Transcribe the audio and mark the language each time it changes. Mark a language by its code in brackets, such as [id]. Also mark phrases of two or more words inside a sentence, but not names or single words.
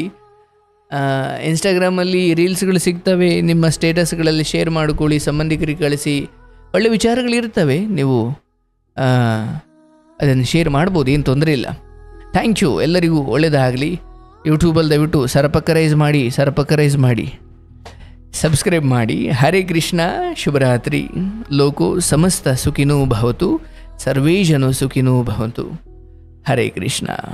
[kn] ಇನ್ಸ್ಟಾಗ್ರಾಮಲ್ಲಿ ರೀಲ್ಸ್ಗಳು ಸಿಗ್ತವೆ, ನಿಮ್ಮ ಸ್ಟೇಟಸ್ಗಳಲ್ಲಿ ಶೇರ್ ಮಾಡ್ಕೊಳ್ಳಿ, ಸಂಬಂಧಿಕರಿಗೆ ಕಳಿಸಿ. ಒಳ್ಳೆ ವಿಚಾರಗಳಿರ್ತವೆ, ನೀವು ಅದನ್ನು ಶೇರ್ ಮಾಡ್ಬೋದು, ಏನು ತೊಂದರೆ ಇಲ್ಲ. [en] thank you, [kn] ಎಲ್ಲರಿಗೂ ಒಳ್ಳೆಯದಾಗಲಿ. ಯೂಟ್ಯೂಬಲ್ಲಿ ದಯವಿಟ್ಟು ಸರಪಕರೈಸ್ ಮಾಡಿ, ಸಬ್ಸ್ಕ್ರೈಬ್ ಮಾಡಿ. ಹರೇ ಕೃಷ್ಣ, ಶುಭರಾತ್ರಿ. [sa] ಲೋಕೋ ಸಮಸ್ತ ಸುಖಿನೋ ಭವತು, ಸರ್ವೇ ಜನೋ ಸುಖಿನೋ ಭವಂತು. ಹರೇ ಕೃಷ್ಣ.